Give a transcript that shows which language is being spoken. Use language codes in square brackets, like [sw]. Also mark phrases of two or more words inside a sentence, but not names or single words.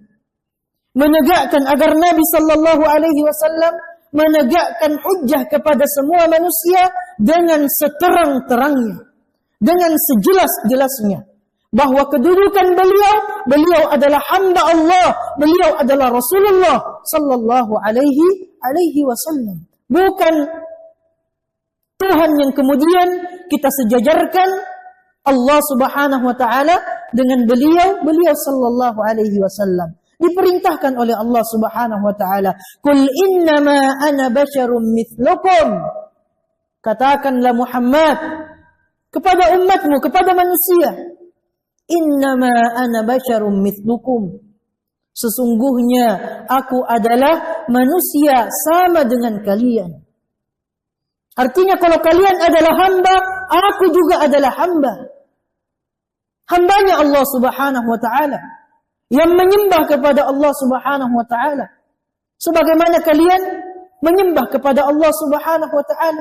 [id] Menegakkan agar Nabi [ar] صلى الله عليه وسلم [id] menegakkan hujjah kepada semua manusia dengan seterang-terangnya, dengan sejelas-jelasnya, bahwa kedudukan beliau adalah hamba Allah, beliau adalah Rasulullah [ar] صلى الله عليه وسلم, [id] bukan Tuhan yang kemudian kita sejajarkan [ar] الله سبحانه وتعالى [id] dengan beliau [ar] صلى الله عليه وسلم. [id] Diperintahkan oleh [ar] الله سبحانه وتعالى, "قل إنما أنا بشر مثلكم." [id] Katakanlah Muhammad kepada umatmu, kepada manusia, [ar] "إنما أنا بشر مثلكم." [id] Sesungguhnya aku adalah manusia sama dengan kalian. Artinya kalau kalian adalah hamba, aku juga adalah hamba. Hambanya [ar] الله سبحانه وتعالى, [id] yang menyembah kepada [ar] الله سبحانه وتعالى [id] sebagaimana kalian menyembah kepada [ar] الله سبحانه وتعالى.